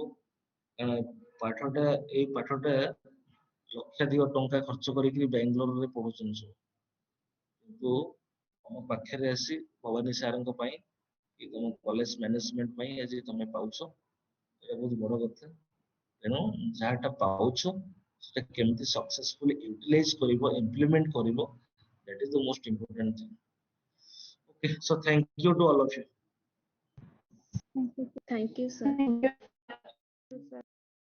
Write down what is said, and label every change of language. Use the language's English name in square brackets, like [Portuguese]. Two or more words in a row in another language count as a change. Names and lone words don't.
[Odia] କାରଣ ପାଠଟା, ଏଇ ପାଠଟା ଲକ୍ଷାଧିକ ଟଙ୍କା ଖର୍ଚ୍ଚ କରିକି ବାଙ୍ଗାଲୋରରେ ପଢୁଛନ୍ତି ସବୁ, କିନ୍ତୁ ତମ ପାଖରେ ଆସି ଭବାନୀ ସାରଙ୍କ ପାଇଁ କି ତମ [English] college management [Odia] ପାଇଁ ଆଜି ତମେ ପାଉଛ, ଏଇଟା ବହୁତ ବଡ କଥା. ତେଣୁ ଯାହାଟା ପାଉଛ ସେଟା କେମିତି [English] successfully utilize [Odia] କରିବ, ଇମ୍ପ୍ଲିମେଣ୍ଟ କରିବ, [English] that is the most important thing. Okay, so thank you to all of you. Thank you. Thank you, sir. Thank you, sir.